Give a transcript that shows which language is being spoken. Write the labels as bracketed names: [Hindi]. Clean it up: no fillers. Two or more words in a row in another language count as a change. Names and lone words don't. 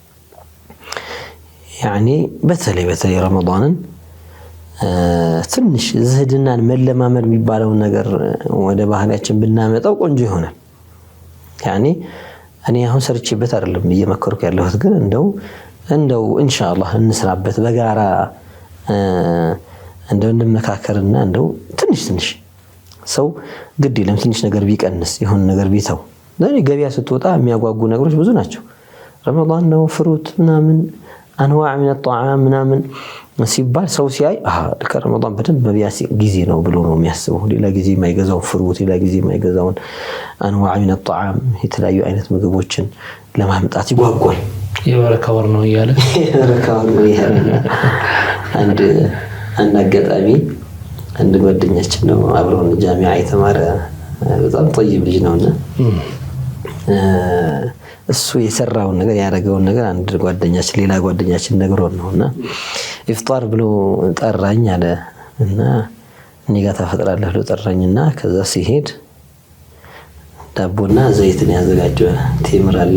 [Amharic] ያኔ በተለይ ረመዳንን ትንሽ ዝህድናን መለማመድ የሚባለው ነገር ወደ ባህሪያችን ብናመጣው ቆንጆ ይሆናል። ያኔ እኔ አሁን ሰርቼበት አይደለም እየመከርኩ ያለሁት ግን እንደው ኢንሻአላህ እንስራበት በጋራ እንደው እንመካከርና እንደው ትንሽ ሰው ግድ የለም ትንሽ ነገር ቢቀንስ ይሁን ነገር ቢተው ለኔ ገበያ ስትወጣ የሚያጓጉ ነገሮች ብዙ ናቸው። ረመዳን ነው ፍሩት ምናምን [Arabic] أنواع من الطعام [Amharic] ምናምን ሲባል ሰው ሲያይ ከረመዳን በደንብ በቢያስ ጊዜ ነው ብሎ ነው የሚያስበው። ሌላ ጊዜ የማይገዛው ፍሩት ሌላ ጊዜ የማይገዛውን [Arabic] أنواع من الطعام [Amharic] የተለያዩ አይነት ምግቦችን ለማምጣት ይጓጓል። የበረካ ወር ነው እያለ አንድ አጋጣሚ አንድ ጓደኛችን ነው አብሮን ጃሚዓ የተማረ በጣም ጠይብ ልጅ ነውና እሱ የሰራውን ነገር ያደረገውን ነገር አንድ ጓደኛችን ሌላ ጓደኛችን ነግሮን ነውና ኢፍጣር ብሎ ጠራኝ አለ እና እኔ ጋር ተፈጥራለህ ብሎ ጠራኝና ከዛ ሲሄድ ዳቦና ዘይትን ያዘጋጀው ቴምር አለ